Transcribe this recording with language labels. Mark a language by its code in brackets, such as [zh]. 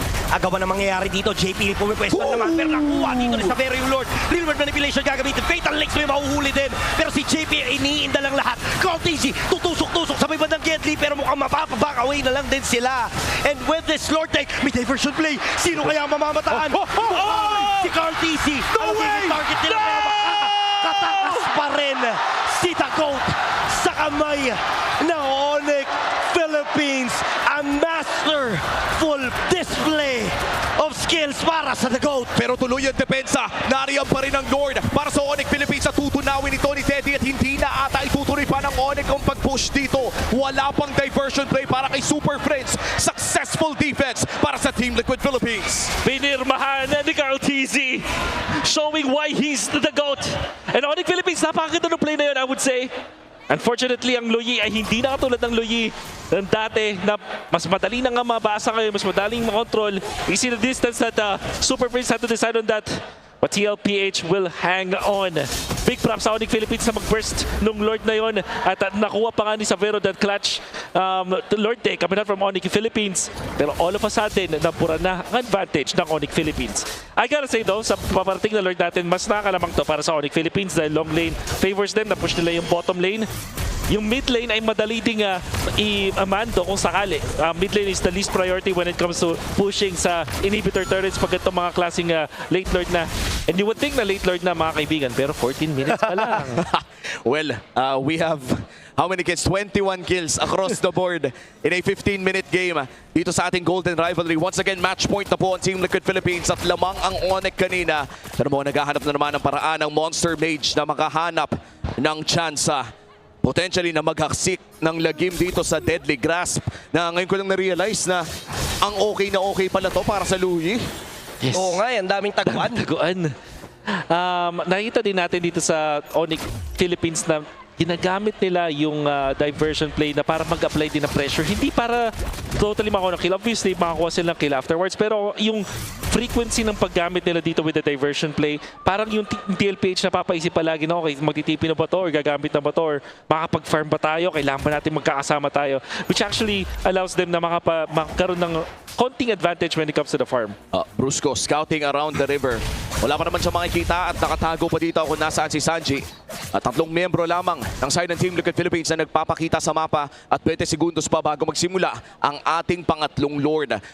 [tl] Agawan na mangyayari dito, JP pumipwesto naman pero nakuha dito ni Savero yung Lord. Real world manipulation gagamitin, Fatal Links may mahuhuli din pero si JP iniinda lang lahat. Carl TZ tutusok-tusok sa may bandang Gedli pero mukhang mapapaback away na lang din sila. [en] And with this Lord Tank, may diversion play. [tl] Sino kaya ang mamamataan? Si Carl TZ. [en] No way! [tl] Target nila pero makakatakas pa rin si The GOAT sa kamay ng Onyx Philippines. [en] A masterful display of skills [tl] para sa [en] The GOAT. [tl] Pero tuloy ang depensa. Nariyan pa rin ang Lord para sa Onyx Philippines sa tutunawin ni Tony Teddy at hindi na ata itutuloy pa ng Onyx ang pag-push dito. Wala pang diversion play para kay Super Friends. [en] Successful defense [tl] para sa Team Liquid Philippines. Pinirmahan ni [en] Carl TZ showing why he's the GOAT. [tl] And Onyx Philippines, napakaganda ng play na yun, [en] I would say. [tl] Unfortunately, ang Luyi ay hindi na katulad ng Luyi ng dati na mas madali na nga mabasa ngayon, mas madaling makontrol. [en] You see the distance that Super Prince had to decide on that. But TLPH will hang on. big props [tl] sa Onyx Philippines na mag-burst nung Lord na yon at nakuha pa nga ni Savero [en] that clutch Lord take coming out from Onyx [tl] Philippines. Pero all of a sudden, napura na ang advantage ng Onyx Philippines. [en] I gotta say though, [tl] sa paparating na Lord natin, mas nakakalamang to para sa Onyx Philippines dahil [en] long lane favors them, [tl] na-push nila yung bottom lane. Yung mid lane ay madali ding i-mando kung sakali. [en] Mid lane is the least priority when it comes to pushing [tl] sa inhibitor turrets pag itong mga klaseng late lord na. [en] And you would think [tl] na late lord na mga kaibigan, [en] pero 14 minutes pa lang. Well, we have how many kills? 21 kills across the board in a 15-minute game [tl] dito sa ating Golden Rivalry. Once again, match point na po ang Team Liquid Philippines at lamang ang Onyx kanina. Pero mo, naghahanap na naman ng paraan ng Monster Mage na makahanap ng tsansa potentially na maghaksik ng lagim dito sa Deadly Grasp, na ngayon ko lang na-realize na ang okay pala to para sa Louie. [en] Yes. [tl] Oo nga, ang daming taguan. Taguan. Nakita din natin dito sa Onyx Philippines na ginagamit nila yung diversion play na para mag-apply din ng pressure. Hindi para totally makakuha ng kill. Obviously, makakuha sila ng kill afterwards. Pero yung frequency ng paggamit nila dito with the diversion play, parang yung TLPH na papaisip palagi na, okay, magtitipi na ba to or gagamit na ba to or makapag-farm ba tayo? Kailangan ba natin magkakasama tayo? [en] Which actually allows them [tl] na magkaroon ng konting advantage [en] when it comes to the farm. Brusco scouting around the river. [tl] Wala pa naman siya makikita at nakatago pa dito kung nasaan si Sanji. At 3 membro lamang ng side ng Team Liquid Philippines na nagpapakita sa mapa at 20 segundos pa bago magsimula ang ating pangatlong Lord.